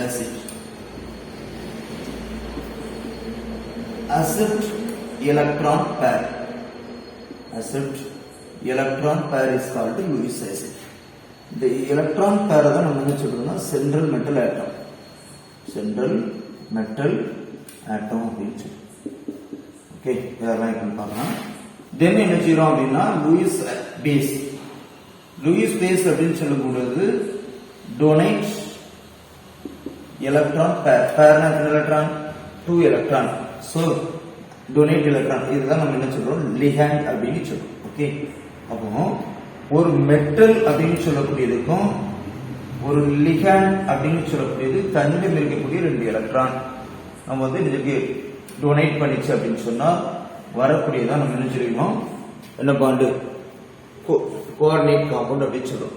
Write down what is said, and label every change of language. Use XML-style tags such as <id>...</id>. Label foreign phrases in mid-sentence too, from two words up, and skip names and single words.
<en>acid. Acid electron pair. Acid electron pair is called Lewis acid. The electron pair</en> <ta>தான் நம்ம என்ன சொல்றோம்னா</ta> <en>central metal atom. Central metal atom</en> <ta>அப்படின்னு சொல்றோம். ஓகே, இதெல்லாம் எப்படி பார்க்கலாம். Then என்ன செய்றோம் அப்படின்னா</ta> <en>Lewis base. Lewis base</en> <ta>அப்படின்னு சொல்லும்போது</ta> <en>donate electron pair. Pair na electron 2 electron. So donate electron.</en> <ta>இதுதான் நம்ம என்ன சொல்றோம் ligand அப்படின்னு சொல்றோம். ஓகே, அப்போ ஒரு மெட்டல் அப்படின்னு சொல்லக்கூடியதுக்கும் ஒரு லிகாண்ட் அப்படின்னு சொல்லக்கூடியது தன்னிடம் இருக்கக்கூடிய 2 எலக்ட்ரான் நம்ம வந்து இதுக்கு டொனேட் பண்ணிச்சு அப்படின்னு சொன்னா வரக்கூடியதான் நம்ம என்ன சொல்லுவோம், என்ன</ta> <en>bond, coordinate compound</en> <ta>அப்படின்னு சொல்றோம்.</ta>